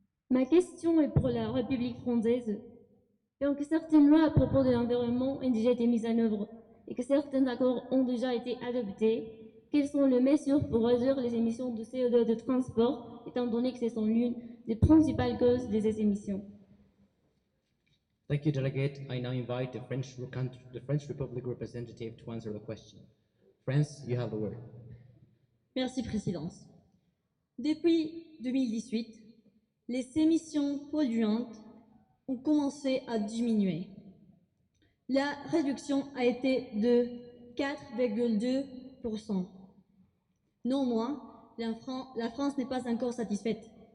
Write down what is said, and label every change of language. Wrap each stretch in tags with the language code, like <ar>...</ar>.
<fr>Ma question est pour la République française. Donc, certaines lois à propos de l'environnement ont déjà été mises en œuvre et que certains accords ont déjà été adoptés. Quelles sont les mesures pour réduire les émissions de CO2 de transport, étant donné que ce sont l'une des principales causes de ces émissions?</fr> <en>Thank you, Delegate. I now invite the French Republic representative to answer the question. France, you have the word.</en> <fr>Merci, Présidence. Depuis 2018, les émissions polluantes ont commencé à diminuer. La réduction a été de 4,2%. Néanmoins, la France n'est pas encore satisfaite.</fr>